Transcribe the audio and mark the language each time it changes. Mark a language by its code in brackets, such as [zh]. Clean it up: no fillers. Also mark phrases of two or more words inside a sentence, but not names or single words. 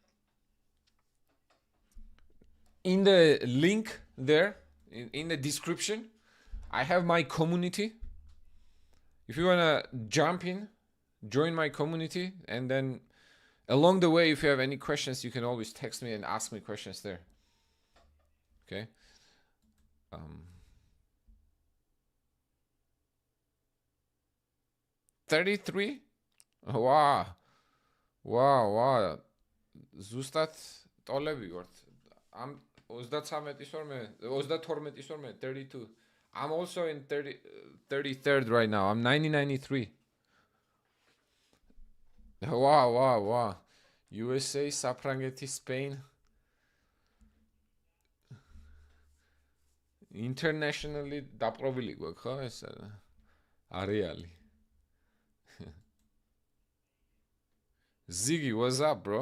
[en] In the link there, in the description, I have my community. If you wanna jump in, join my community, and then along the way, if you have any questions, you can always text me and ask me questions there. Okay. 33? [ka] Wow. ზუსტად ტოლები ვართ. ამ 32. [en] I'm also in 33rd right now. I'm 9093. Wow. [ka] USA, Saprangeti, Spain. Internationally დაპყრობილი გვაქვს ხო ეს არეალი. [en] Ziggy, what's up, bro?